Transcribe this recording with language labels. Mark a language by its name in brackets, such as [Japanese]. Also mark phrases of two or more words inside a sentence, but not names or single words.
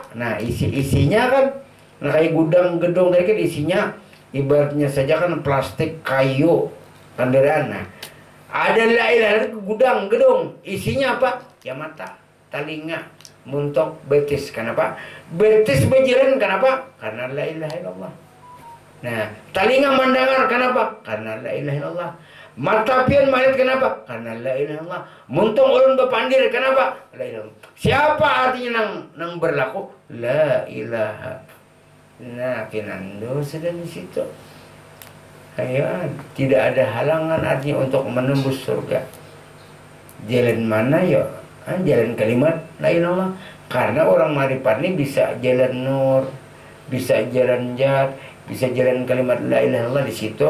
[Indonesian] Nah isinya kan, nah, kayak gudang gedung tadi kan isinya ibaratnya saja kan plastik, kayu, kendaraan. Nah ada [Arabic] la ilaha [Indonesian] gudang gedung, isinya apa? Ya mata, telinga, muntok, betis. Kenapa? Betis berjalan, kenapa? Karena [Arabic] la ilaha illallah. [Indonesian] Nah, telinga mendengar, kenapa? [Arabic] Karena la ilaha illallah. [Banjar] Mata pian melihat, kenapa? Karena [Arabic] la ilaha illallah. [Banjar] Muntung ulun bepandir, kenapa? [Arabic] La ilaha illallah. [Indonesian] Siapa artinya nang berlaku? [Arabic] La ilaha. [Indonesian] Nah, pinando sudah di situ. Ayo, tidak ada halangan artinya untuk menembus surga. Jalan mana ya? Jalan kalimat [Arabic] la ilaha illallah. [Indonesian] Karena orang marifat ini bisa jalan nur, bisa jalan jat, bisa jalan kalimat [Arabic] la ilaha illallah [Indonesian] di situ.